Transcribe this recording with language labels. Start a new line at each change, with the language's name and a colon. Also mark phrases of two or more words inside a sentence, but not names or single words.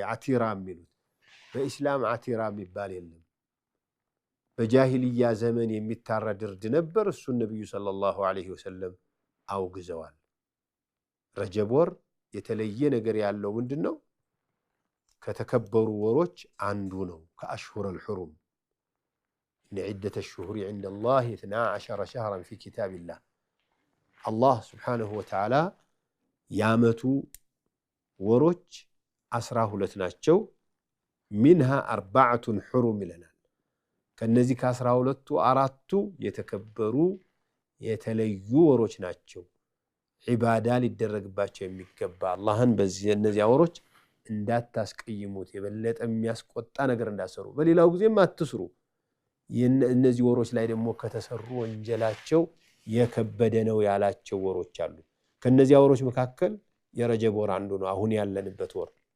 Amharic: አቲራ የሚሉት በኢስላም አቲራ የሚባል የለም። በጃሂልያ ዘመን የሚታረድ እርድ ነበር። እሱን ነብዩ
Arabic: صلى الله عليه وسلم
Amharic: አውግዘዋል። ረጀብ ወር የተለየ ነገር ያለው ምንድነው? ከተከበሩ ወሮች አንዱ ነው። ከአሽሁር
Arabic: الحرم إن عدة الشهور عند الله 12 شهرا في كتاب الله الله سبحانه وتعالى
Amharic: ያመቱ ወሮች 12 ናቸው።
Arabic: منها 4 حرم
Amharic: ይለናል። ከነዚህ ከ12ቱ አራቱ የተከበሩ የተለዩ ወሮች ናቸው። ዒባዳ ሊደረግባቸው የሚገባ አላህን በዚህ እነዚህ ወሮች እንዳታስቀይሙት የበለጠ የሚያስቆጣ ነገር እንዳሰሩ በሌላው ጊዜም አትስሩ። እነዚህ ወሮች ላይ ደግሞ ከተሰሩ ወንጀላቸው የከበደ ነው ያላቸው ወሮች አሉ። ከነዚህ ወሮች መካከል የረጀብ ወር አንዱ ነው። አሁን ያለንበት ወር